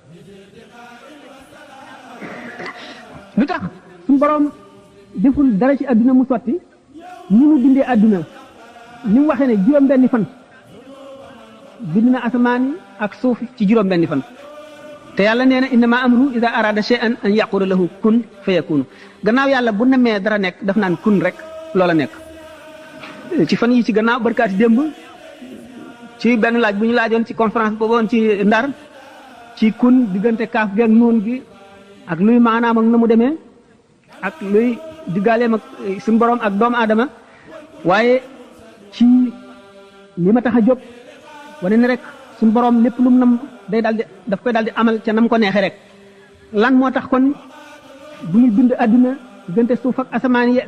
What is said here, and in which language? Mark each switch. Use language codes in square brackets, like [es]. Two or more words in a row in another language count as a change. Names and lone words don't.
[wo] lu tax suñu borom deful dara ci adduna mu sotti ni mu bindee adduna ni mu waxee ne juróom-benni fan bind na asamaan yi ak suuf ci juróom-benni fan te yàlla nee na [ar] إنما أمره إذا أراد شيئا أن يقول له كن فيكون [wo] gannaaw yàlla bu namee dara nekk daf naan kun rek loola nekk ci fan yi ci gannaaw barkaati démb ci benn laaj bu ñu laajoon ci conférence boobu woon ci Ndar ci kun diggante kaaf gi ak nuun gi ak luy maanaam ak na mu demee ak luy diggaaleem ak suñu borom ak doomu aadama waaye ci li ma tax a jóg wane ne rek suñu borom lépp lu mu nam day daldi daf koy daldi amal ca nam ko neexee rek lan moo tax kon bu ñu bind adduna diggante suuf ak asamaan yi